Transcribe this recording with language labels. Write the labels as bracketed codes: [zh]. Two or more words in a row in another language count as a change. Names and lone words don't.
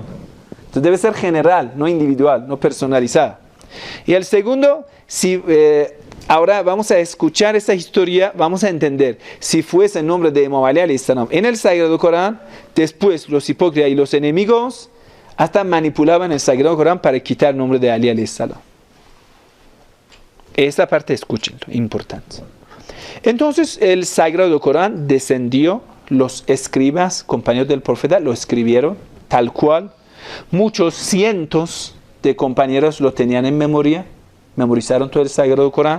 [es] Entonces debe ser general, no individual, no personalizada. Y el segundo, si ahora vamos a escuchar esta historia, vamos a entender, si fuese el nombre de Imam Ali [ar] عليه السلام [es] en el Sagrado Corán, después los hipócritas y los enemigos hasta manipulaban el Sagrado Corán para quitar el nombre de Ali [ar] عليه السلام. [es] Esta parte escúchenlo, importante. Entonces el Sagrado Corán descendió, los escribas, compañeros del profeta, lo escribieron tal cual. Muchos cientos de compañeros lo tenían en memoria, memorizaron todo el Sagrado Corán.